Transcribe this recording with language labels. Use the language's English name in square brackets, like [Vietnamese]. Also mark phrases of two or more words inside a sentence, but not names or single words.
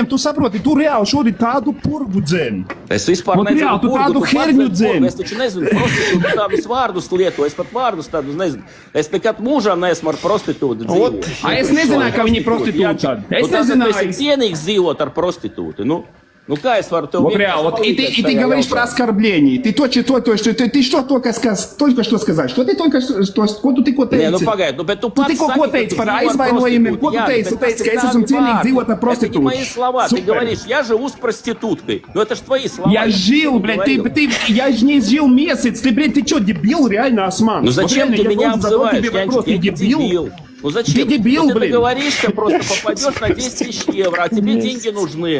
[Latvian] Tu saproti, tu reāli šodien tādu purgu dzen. Es vispār nezinu, reāli, tu tādu herņu dzen. Es taču nezinu, prostitūtu tādus vārdus lieto. Es pat vārdus tādus nezinu. Es nekad mūžā neesmu ar prostitūtu dzīvot. Es nezināju, ka viņi ir prostitūti. Es nezināju. Tu esi cienīgs dzīvot ar prostitūti. [Russian] Ну, как я сварю? Вот реально, вот и ты говоришь про оскорбление. Ты ты что только что сказать? Что ты только что, [Latvian] ko tu tikko teici? Не, ну pagaid, nu, bet tu pats tikko ko teici par aizvainojumiem? Ko tu teici? Tu teici, ka es esmu cienīgi dzīvot ar prostitūtu. [Russian] Это не мои слова. Ты говоришь, я живу с проституткой. Ну, это ж твои слова. Я жил, блядь, я же не жил месяц. Ты, блядь, ты что, дебил, реально, Осман? Ну, зачем ты меня обзываешь? Я не дебил. Ну зачем? Ты дебил, ты договоришься, просто попадешь на 10 000 евро, а тебе деньги нужны.